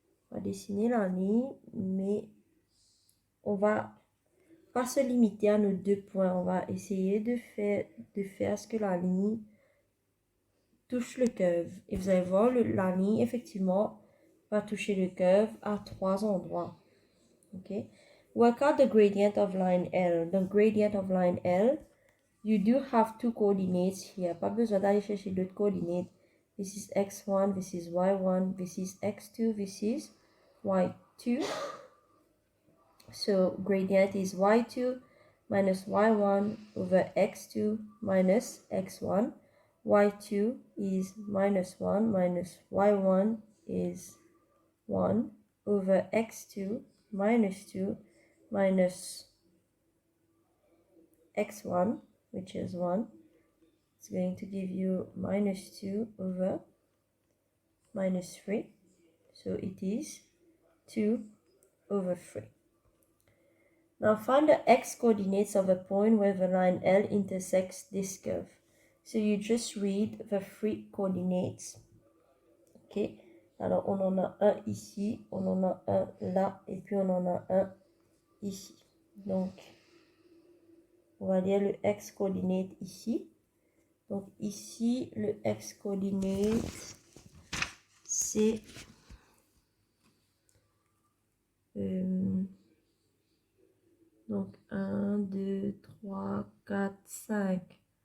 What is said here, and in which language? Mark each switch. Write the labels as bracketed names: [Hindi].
[French] On va dessiner la ligne, mais on va pas se limiter à nos 2 points. On va essayer de faire ce que la ligne touche le curve. Et vous allez voir, la ligne, effectivement, va toucher le curve à 3 endroits. [English] OK? Work out the gradient of line L. The gradient of line L, you do have 2 coordinates here. [French] Pas besoin d'aller chercher d'autres coordinates. [English] This is x1, this is y1, this is x2, this is y2. So gradient is y2 minus y1 over x2 minus x1. y2 is minus 1 minus y1 is 1 over x2 minus 2 minus x1, which is 1. It's going to give you minus 2 over minus 3. So it is 2 over 3. Now find the x coordinates of a point where the line L intersects this curve. So you just read the 3 coordinates. Ok. [French] Alors on en a un ici, on en a un là, et puis on en a un ici. Donc on va lire le x coordinate ici. Donc ici le x coordinate c'est donc 1, 2, 3, 4, 5.